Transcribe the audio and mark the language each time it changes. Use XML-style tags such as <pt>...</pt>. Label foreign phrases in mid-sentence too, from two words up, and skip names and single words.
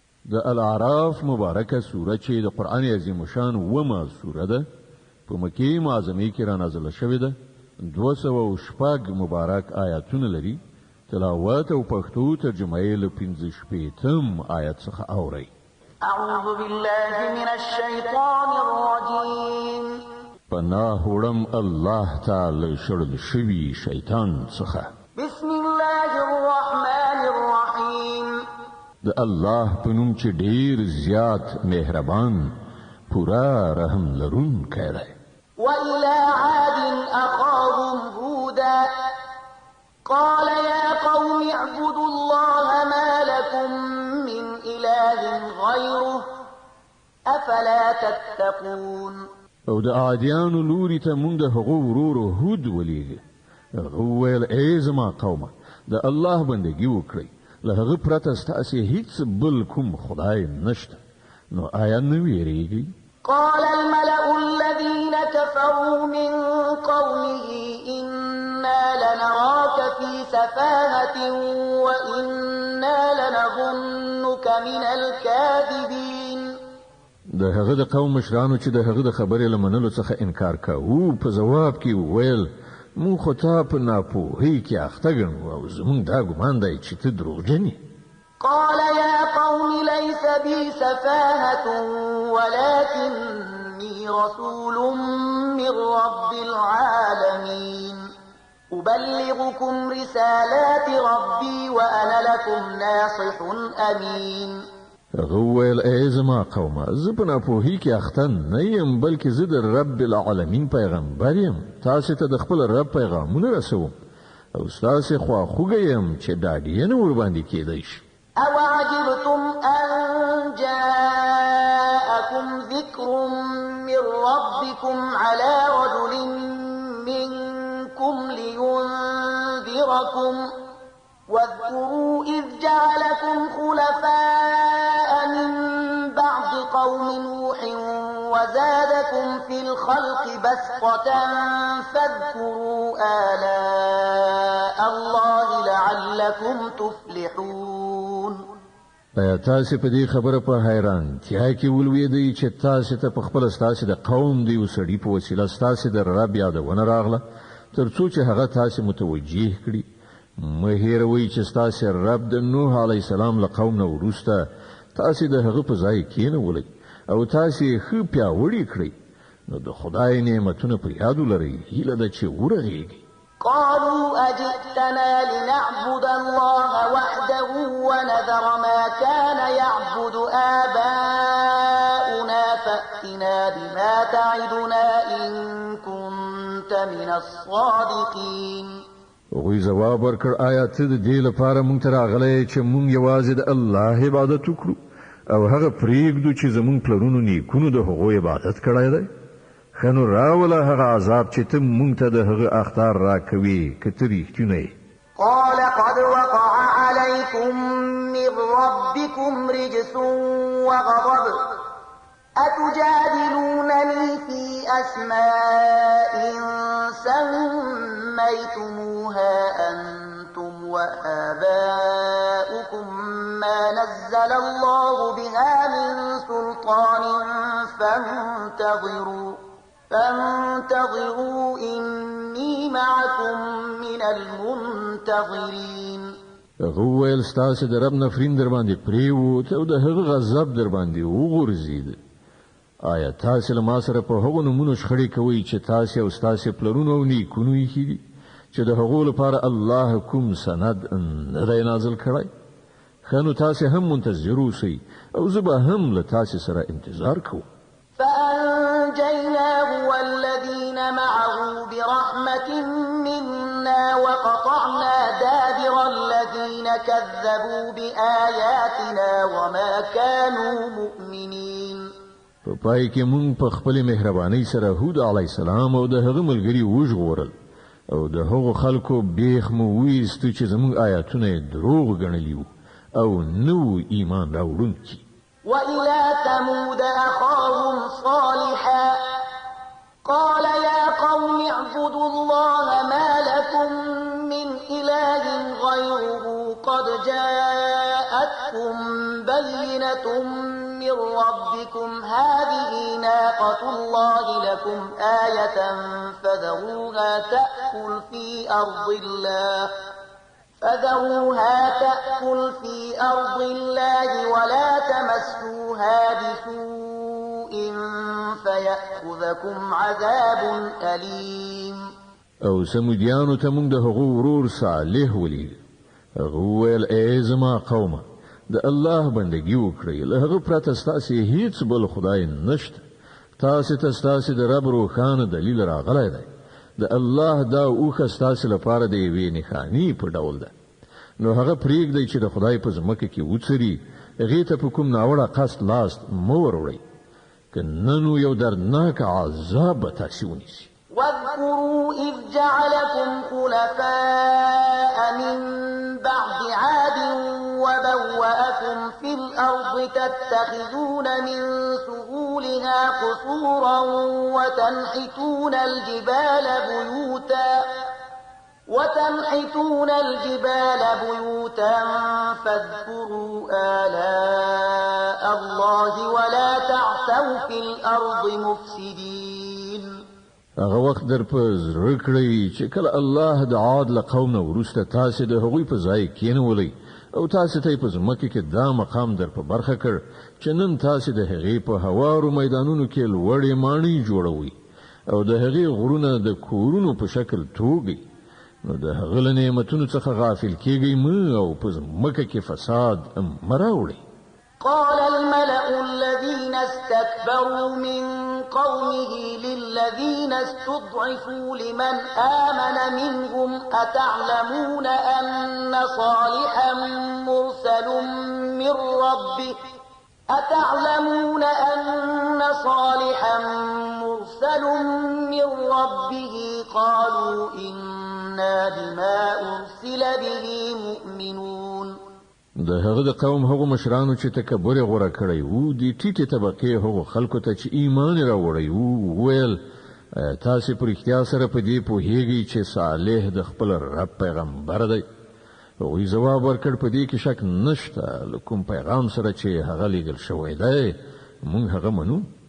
<ps>د الاعراف مبارکه سوره چې د قرآن عظیم شان اوومه سوره ده، په مکې معظمې کې را نازله شوې ده. دوه سوه او شپږ مبارک آیاتونه لري. تلاوت او پښتو ترجمه یې له پنځه شپېتم آیت څخه اورئ.</ps> <ar>أعوذ بالله من الشيطان الرجيم.</ar> <ps>پناه وړم الله ته له شړل شوي شیطان څخه.</ps> <ar>بسم الله الرحمن الرحيم.</ar> <ps>د الله په نوم چې ډیر زیات مهربان، پورا رحم لرونکی دی.</ps> <ar>وإلى عاد أخاهم هودا. قال يا قوم اعبدوا الله ما لكم من إله غيره. أفلا تتقون.</ar> <ps>او د عادیانو لوري ته مونږ د هغو ورور هود ولېږه. هغه وویل، "ای زما قومه، د الله بندګي وکړئ. له هغه پرته ستاسې هیڅ بل کوم خدای نشته. نو آیا نه ویریږئ؟"</ps> <ar>قال الملأ الذين كفروا من قومه إنا لنراك في سفاهة وإنا لنظنك من الكاذبين.</ar> <ps>د هغه د قوم مشرانو چې د هغه د خبرې له منلو څخه انکار کوو، په ځواب کې وویل، "موږ خو تا په ناپوهۍ کې اخته ګڼو او زموږ دا ګمان دی چې ته دروغجن یې."</ps> <ar>قال يا قوم ليس بي سفاهة ولكني رسول من رب العالمين. أبلغكم رسالات ربي وأنا لكم ناصح أمين.</ar> <ps>هغه وویل، "ای زما قومه، زه په ناپوهۍ کې اخته نه یم، بلکې زه د</ps> <ar>رب العالمین</ar> <ps>پیغمبر یم. تاسې ته د خپل رب پیغامونه رسوم او ستاسې خواخوږی یم چې ډاډ یې نه ورباندې کېدی شي."</ps> <ar>أوعجبتم أن جاءكم ذكر من ربكم على رجل منكم لينذركم؟ واذكروا إذ جعلكم خلفاء من بعد قوم نوح وزادكم في الخلق بسطة فاذكروا آلاء الله لعلكم تفلحون.</ar> <ps>آیا تاسې په دې خبره په حیرانتیا کې ولوېدئ چې تاسې ته په خپله ستاسې د قوم د یو سړي په وسیله ستاسې د رب یادونه راغله، تر څو چې هغه تاسې متوجه کړي؟ مه هېروئ چې ستاسې رب د نوح</ps> <ar>علیه السلام</ar> <ps>له قوم نه وروسته تاسې د هغه په ځای کېنولئ او تاسې یې ښه پیاوړي کړئ. نو د خدای نعمتونه په یاد ولرئ، هیله ده چې ورغېږئ.</ps> <ar>قالوا أجئتنا لنعبد الله وحده ونذر ما كان يعبد آباؤنا فأتنا بما تعدنا إن كنت من الصادقين.</ar> <ps>هغوی ځواب ورکړ، "آیا ته د دې لپاره موږ ته راغلی چې موږ یوازې د الله عبادت وکړو او هغه پرېږدو چې زموږ پلرونو نیکونو د هغو عبادت کړی دی؟ ښه نو راوله هغه عذاب چې ته موږ ته د هغه اخطار راکوې، که ته رښتینی یې."</ps> <ar>قال قد وقع عليكم من ربكم رجس وغضب. أتجادلونني في أسماء سميتموها أنتم وآباؤكم ما نزل الله بها من سلطان فانتظروا، فانتظروا إني معكم من المنتظرين.</ar> <ps>هغه وویل، "ستاسې د رب نفرین در باندې پرېوت او د هغه غضب در باندې وغورځېد. آیا تاسې له ما سره په هغو نومونو شخړې کوئ چې تاسې او ستاسې پلرونو او نیکونو ایښي دي، چې د هغو لپاره الله کوم سند نه دی نازل کړی؟ ښه نو تاسې هم منتظر اوسئ او زه به هم له تاسې سره انتظار کوم."</ps> <ar>فأنجيناه والذين معه برحمة منا وقطعنا دابر الذين كذبوا بآياتنا وما كانوا مؤمنين.</ar> <ps>په پای کې مونږ په خپلې مهربانۍ سره هود</ps> <ar>علیه السلام</ar> <ps>او د هغه ملګري وژغورل او د هغو خلکو بیخ مو ویستو چې زموږ آیاتونه یې دروغ ګڼلي وو او نه وو ایمان راوړونکي.</ps> <ar>وإلى ثمود أخاهم صالحا قال يا قوم اعبدوا الله ما لكم من إله غيره قد جاءتكم بينة من ربكم هذه ناقة الله لكم آية فذروها تأكل في أرض الله، فذروها تأكل في أرض الله ولا تمسوها بسوء فيأخذكم عذاب أليم.</ar> <ps>او سمودیانو ته موږ د هغو ورور صالح ولیږه. هغه وویل، "ای زما قومه، د الله بندګي وکړئ، له هغه پرته ستاسې هیڅ بل خدای نشته. تاسې ته ستاسې د رب روښانه دلیل راغلی دی. د الله دا اوښه ستاسې لپاره د یوې نښانې په ډول ده. نو هغه پرېږدئ چې د خدای په ځمکه کې وڅري، هغې ته په کوم ناوړه قصد لاس مه وروړئ، که نه نو یو دردناک عذاب به تاسې ونیسي."</ps> <ar>واذكروا إذ جعلكم خلفاء من بعد عاد وبوأكم في الأرض تتخذون من سهولها قصورا وتنحتون الجبال بيوتا، وتنحتون الجبال بيوتا فاذكروا آلاء الله ولا تعثوا في الأرض مفسدين.</ar> <ps>هغه وخت در په زړه کړئ چې کله الله د عاد له قوم نه وروسته تاسې د هغوی په ځای کېنولئ او تاسې ته یې په ځمکه کې دا مقام در په برخه کړ چې نن تاسې د هغې په هوارو میدانونو کې لوړې ماڼۍ جوړوئ او د هغې غرونه د کورونو په شکل توږئ. نو د هغه له نعمتونو څخه غافل کېږئ مه او په ځمکه کې فساد مه راوړئ.</ps> <ar>قال الملأ الذين استكبروا من قومه للذين استضعفوا لمن آمن منهم أتعلمون أن صالحا مرسل من ربه، أتعلمون أن صالحا مرسل من ربه قالوا إنا بما أرسل به مؤمنون.</ar> <ps>د هغه د قوم هغو مشرانو چې تکبر یې غوره کړی وو، د ټیټې طبقې هغو خلکو ته چې ایمان یې راوړی وو، وویل، "آیا تاسې په رښتیا سره په دې پوهیږئ چې صالح د خپل رب پیغمبر دی؟" هغوی ځواب ورکړ، "په دې کې شک نشته، له کوم پیغام سره چې هغه لېږل شوی دی، موږ هغه منو."</ps>